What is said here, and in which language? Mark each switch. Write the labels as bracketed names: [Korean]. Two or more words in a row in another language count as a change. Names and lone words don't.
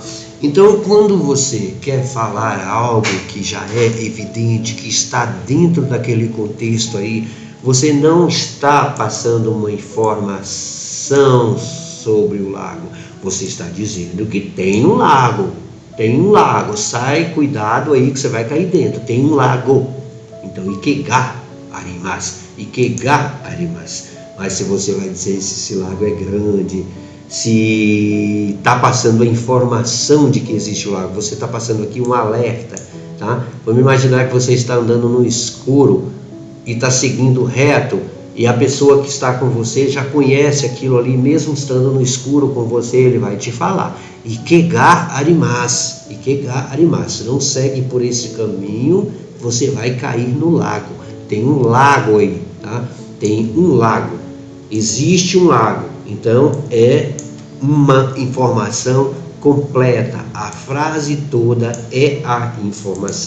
[Portuguese] Então quando você quer falar algo que já é evidente, que está dentro daquele contexto aí, você não está passando uma informação sobre o lago. Você está dizendo que tem um lago, sai, cuidado aí que você vai cair dentro, tem um lago. [Japanese] Então ikega arimasu. Ikega arimasu. [Portuguese] Mas se você vai dizer se esse lago é grande, se está passando a informação de que existe o lago, você está passando aqui um alerta, tá? Vamos imaginar que você está andando no escuro e está seguindo reto, e a pessoa que está com você já conhece aquilo ali, mesmo estando no escuro com você, ele vai te falar. [Japanese] Ikega arimasu. Ikega arimasu. [Portuguese] Não segue por esse caminho, você vai cair no lago. Tem um lago aí, tá? Tem um lago. Existe um lago. Então, é uma informação completa. A frase toda é a informação.